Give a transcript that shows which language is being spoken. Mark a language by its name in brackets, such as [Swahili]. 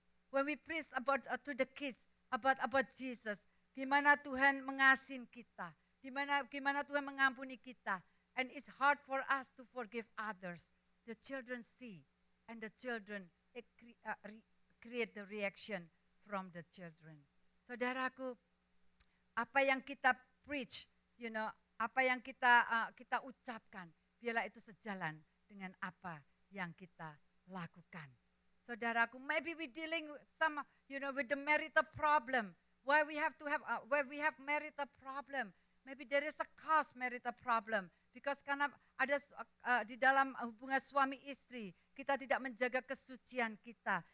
[English] When we preach about to the kids about Jesus, [Indonesian] gimana Tuhan mengasihi kita, gimana Tuhan mengampuni kita, [English] and it's hard for us to forgive others. The children see, and the children create the reaction from the children. [Indonesian] Saudaraku, apa yang kita preach, apa yang kita ucapkan, biarlah itu sejalan dengan apa yang kita lakukan. [English] Saudaraku, maybe we dealing with the marital problem. Why we have marital problem? Maybe there is a cause marital problem. [Indonesian] Because karena ada di dalam hubungan suami istri, kita tidak menjaga kesucian kita.